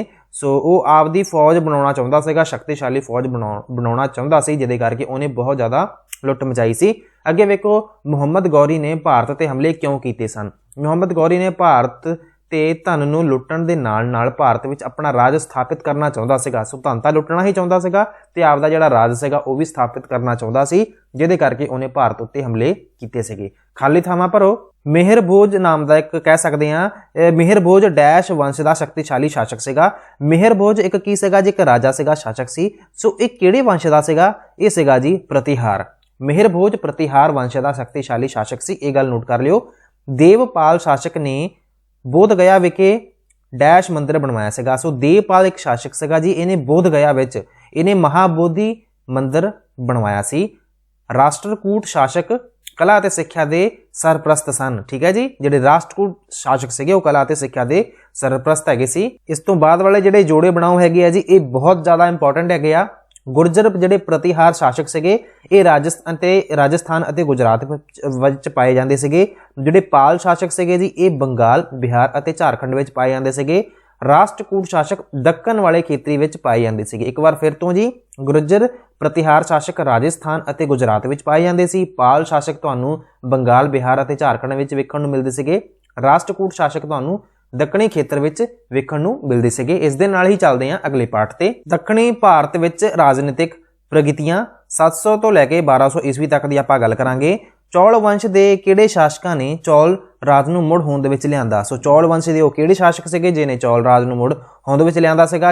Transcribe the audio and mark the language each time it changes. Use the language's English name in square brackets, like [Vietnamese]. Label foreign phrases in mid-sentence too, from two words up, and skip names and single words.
[Punjabi] ਸੋ ਵੋ ਆਪਦੀ ਫੌਜ ਬਣਾਉਣਾ ਚਾਹੁੰਦਾ ਸੀਗਾ, ਸ਼ਕਤੀਸ਼ਾਲੀ ਫੌਜ ਬਣਾਉਣਾ ਚਾਹੁੰਦਾ ਸੀ, ਜਿਹਦੇ ਕਰਕੇ ਉਨ੍ਹੇ ਬਹੁਤ ਜ਼ਿਆਦਾ ਲੁੱਟ ਮਚਾਈ ਸੀ। ਅੱਗੇ ਵੇਖੋ ਮੁਹੰਮਦ ਗੌਰੀ ਨੇ ਭਾਰਤ ਤੇ ਹਮਲੇ ਕਿਉਂ ਕੀਤੇ ਸਨ? ਮੁਹੰਮਦ ਗੌਰੀ ਨੇ ਭਾਰਤ ਤੇ ਧਨ ਨੂੰ ਲੁੱਟਣ ਦੇ ਨਾਲ ਭਾਰਤ ਵਿਚ ਆਪਣਾ ਰਾਜ ਸਥਾਪਿਤ ਕਰਨਾ ਚਾਹੁੰਦਾ ਸੀਗਾ। ਸੋ ਧਨ ਤਾਂ ਲੁੱਟਣਾ ਹੀ ਚਾਹੁੰਦਾ ਸੀਗਾ ਤੇ ਆਪਦਾ ਜਿਹੜਾ ਰਾਜ ਸੀਗਾ ਉਹ ਵੀ ਸਥਾਪਿਤ ਕਰਨਾ ਚਾਹੁੰਦਾ ਸੀ, ਜਿਹਦੇ ਕਰਕੇ ਉਹਨੇ ਭਾਰਤ ਉੱਤੇ ਹਮਲੇ ਕੀਤੇ ਸੀਗੇ। ਖਾਲੀ ਥਾਵਾਂ ਭਰੋ। ਮਿਹਰ ਭੋਜ ਨਾਮ ਦਾ ਇੱਕ ਕਹਿ ਸਕਦੇ ਆ ਮਿਹਰ ਭੋਜ ਡੈਸ਼ ਵੰਸ਼ ਦਾ ਸ਼ਕਤੀਸ਼ਾਲੀ ਸ਼ਾਸਕ ਸੀਗਾ। ਮਿਹਰ ਭੋਜ ਇੱਕ ਕੀ ਸੀਗਾ ਜੀ? ਇੱਕ ਰਾਜਾ ਸੀਗਾ, ਸ਼ਾਸਕ ਸੀ। ਸੋ ਇਹ ਕਿਹੜੇ ਵੰਸ਼ ਦਾ ਸੀਗਾ? ਇਹ ਸੀਗਾ ਜੀ ਪ੍ਰਤਿਹਾਰ। ਮਿਹਰ ਭੋਜ ਪ੍ਰਤਿਹਾਰ ਵੰਸ਼ ਦਾ ਸ਼ਕਤੀਸ਼ਾਲੀ ਸ਼ਾਸਕ ਸੀ, ਇਹ ਗੱਲ ਨੋਟ ਕਰ ਲਿਓ। ਦੇਵਪਾਲ ਸ਼ਾਸਕ ਨੇ ਬੋਧ ਗਯਾ ਵਿਖੇ ਡੈਸ਼ ਮੰਦਰ ਬਣਵਾਇਆ ਸੀਗਾ। ਸੋ ਦੇਵਪਾਲ ਇੱਕ ਸ਼ਾਸਕ ਸੀਗਾ ਜੀ, ਇਨ੍ਹੇ ਬੋਧ ਗਯਾ ਵਿਚ ਇਨ੍ਹੇ ਮਹਾਬੋਧੀ ਮੰਦਰ ਬਣਵਾਇਆ ਸੀ। ਰਾਸ਼ਟਰਕੂਟ ਸ਼ਾਸਕ ਕਲਾ ਤੇ ਸਿੱਖਿਆ ਦੇ ਸਰਪ੍ਰਸਤ ਸਨ। ਠੀਕ ਹੈ ਜੀ, ਜਿਹੜੇ ਰਾਸ਼ਟਰਕੂਟ ਸ਼ਾਸਕ ਸੀਗੇ ਵੋ ਕਲਾ ਤੇ ਸਿੱਖਿਆ ਦੇ ਸਰਪ੍ਰਸਤ ਹੈਗੇ ਸੀ। ਇਸ ਤੋ ਬਾਅਦ ਵਾਲੇ ਜਿਹੜੇ ਜੋੜੇ ਬਣਾਓ ਹੈਗੇ ਆ ਜੀ ਯੇ ਬਹੁਤ ਜ਼ਿਆਦਾ ਇੰਪੋਰਟੈਂਟ ਹੈਗੇ ਆ। ਗੁਰਜਰ ਜਿਹੜੇ ਪ੍ਰਤਿਹਾਰ ਸ਼ਾਸਕ ਸੀਗੇ ਯੇ ਰਾਜਸਥਾਨ ਅਤੇ ਗੁਜਰਾਤ ਵਿਚ ਪਾਏ ਜਾਂਦੇ ਸੀਗੇ। ਜਿਹੜੇ ਪਾਲ ਸ਼ਾਸਕ ਸੀਗੇ ਜੀ ਯੇ ਬੰਗਾਲ, ਬਿਹਾਰ ਅਤੇ ਝਾਰਖੰਡ ਵਿਚ ਪਾਏ ਜਾਂਦੇ ਸੀਗੇ। ਰਾਸ਼ਟਰਕੂਟ ਸ਼ਾਸਕ ਦੱਕਨ ਵਾਲੇ ਖੇਤਰੀ ਵਿਚ ਪਾਏ ਜਾਂਦੇ ਸੀਗੇ। ਇੱਕ ਬਾਰ ਫਿਰ ਤੋ ਜੀ ਗੁਰਜਰ ਪ੍ਰਤਿਹਾਰ ਸ਼ਾਸਕ ਰਾਜਸਥਾਨ ਅਤੇ ਗੁਜਰਾਤ ਵਿਚ ਪਾਏ ਜਾਂਦੇ ਸੀ। ਪਾਲ ਸ਼ਾਸਕ ਤੁਹਾਨੂੰ ਬੰਗਾਲ, ਬਿਹਾਰ ਅਤੇ ਝਾਰਖੰਡ ਵਿਚ ਵੇਖਣ ਨੂੰ ਮਿਲਦੇ ਸੀਗੇ। ਰਾਸ਼ਟਰਕੂਟ ਸ਼ਾਸਕ ਤੁਹਾਨੂੰ ਦੱਖਣੀ ਖੇਤਰ ਵਿੱਚ ਵੇਖਣ ਨੂੰ ਮਿਲਦੇ ਸੀਗੇ। ਇਸ ਦੇ ਨਾਲ ਹੀ ਚੱਲਦੇ ਹਾਂ ਅਗਲੇ ਪਾਠ ਤੇ। ਦੱਖਣੀ ਭਾਰਤ ਵਿੱਚ ਰਾਜਨੀਤਿਕ ਪ੍ਰਗਤੀਆਂ 700 ਤੋਂ ਲੈ ਕੇ 1200 ਈਸਵੀ ਤੱਕ ਦੀ ਆਪਾਂ ਗੱਲ ਕਰਾਂਗੇ। ਚੌਲ ਵੰਸ਼ ਦੇ ਕਿਹੜੇ ਸ਼ਾਸਕਾਂ ਨੇ ਚੌਲ ਰਾਜ ਨੂੰ ਮੁੜ ਹੋਂਦ ਵਿੱਚ ਲਿਆਂਦਾ? ਸੋ ਚੌਲ ਵੰਸ਼ ਦੇ ਉਹ ਕਿਹੜੇ ਸ਼ਾਸਕ ਸੀਗੇ ਜਿਹਨੇ ਚੌਲ ਰਾਜ ਨੂੰ ਮੁੜ ਹੋਂਦ ਵਿੱਚ ਲਿਆਂਦਾ ਸੀਗਾ?